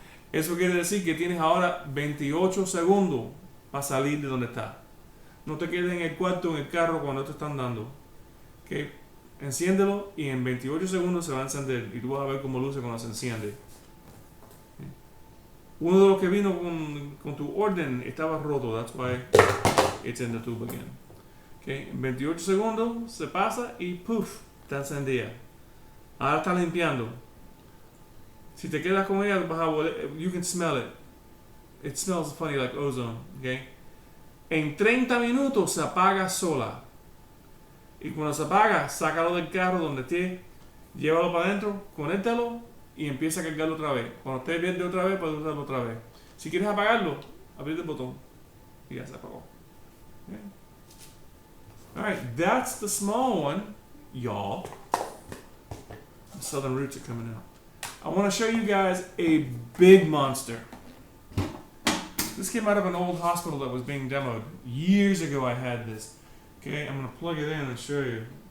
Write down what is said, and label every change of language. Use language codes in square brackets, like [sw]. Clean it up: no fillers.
[es] Eso quiere decir que tienes ahora 28 segundos para salir de donde estás. No te quedes en el cuarto, en el carro cuando te están dando. ¿Okay? Enciéndelo y en 28 segundos se va a encender y tú vas a ver cómo luce cuando se enciende. ¿Okay? Uno de los que vino con tu orden estaba roto. [en] That's why it's in the tube again. ¿Okay? [es] En 28 segundos se pasa y puff, está encendida. Ahora está limpiando. Si te quedas con ella, vas a oler, [en] you can smell it. It smells funny like ozone. Okay? [es] En 30 minutos se apaga sola. Y cuando se apaga, sácalo del carro donde esté, llévalo para adentro, conéctalo y empieza a cargarlo otra vez. Cuando esté verde otra vez, puedes usarlo otra vez. Si quieres apagarlo, aprieta el botón y ya se apagó. Okay? [en] Alright, that's the small one, y'all. The southern roots are coming out. I want to show you guys a big monster. This came out of an old hospital that was being demoed. Years ago I had this. Okay, I'm going to plug it in and show you.